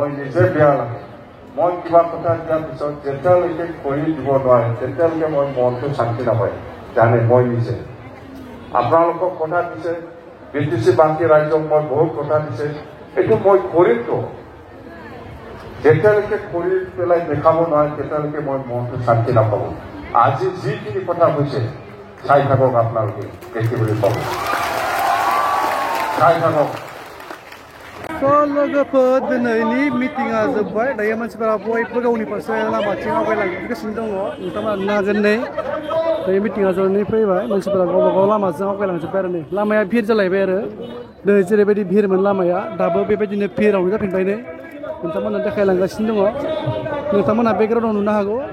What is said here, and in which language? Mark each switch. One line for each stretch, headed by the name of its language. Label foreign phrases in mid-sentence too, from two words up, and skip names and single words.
Assamese: নিজে বেয়া লাগে মই কিবা কথা দিয়াৰ পিছত যেতিয়ালৈকে কৰি দিব নোৱাৰে তেতিয়ালৈকে মই মনটো শান্তি নাপায় জানে মই নিজে আপোনালোকক কথা দিছে BTC বাকী ৰাজ্যক মই বহুত কথা দিছে এইটো মই কৰিমতো যেতিয়ালৈকে কৰি পেলাই দেখাব নোৱাৰে তেতিয়ালৈকে মই মনটো শান্তি নাপাব আজি যিখিনি কথা হৈছে চাই থাকক আপোনালোকে দেখিবলৈ পাব চাই থাকক
Bodo: लोगोफोर दिनैनि मिटिंआ जोब्बाय दायो मानसिफोरा बयबो गावनि फारसे लामाथिं आवगायलांगासिनो दङ नोंथांमोना नुनो हागोन नै दायो मिटिंआ जोबनानै फैबाय मानसिफोरा गावबा गाव लामाजों आवगायलांजोब्बाय आरो नै लामाया भिर जालायबाय आरो दिनै जेरैबायदि भिरमोन लामाया दाबो बेबायदिनो भिरावनो जाफिनबाय नै नोंथांमोना देखायलांगासिनो दङ नोंथांमोना बेकग्राउन्डआव नुनो हागौ